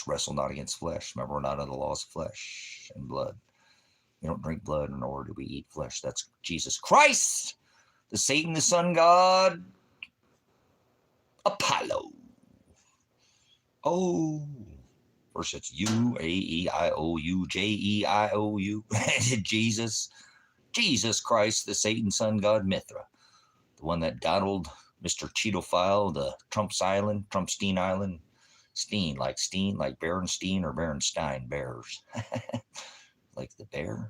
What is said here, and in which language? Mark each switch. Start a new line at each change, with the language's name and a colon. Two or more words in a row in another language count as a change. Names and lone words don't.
English: Wrestle not against flesh. Remember, we're not under the laws of flesh and blood. We don't drink blood, nor do we eat flesh. That's Jesus Christ, the Satan, the sun god, Apollo. Oh, first it's U-A-E-I-O-U-J-E-I-O-U. Jesus Christ, the Satan, sun god, Mithra. The one that Donald, Mr. Cheetophile, the Trumpstein Island, Steen, like Berenstein or Berenstein, bears. Like the bear?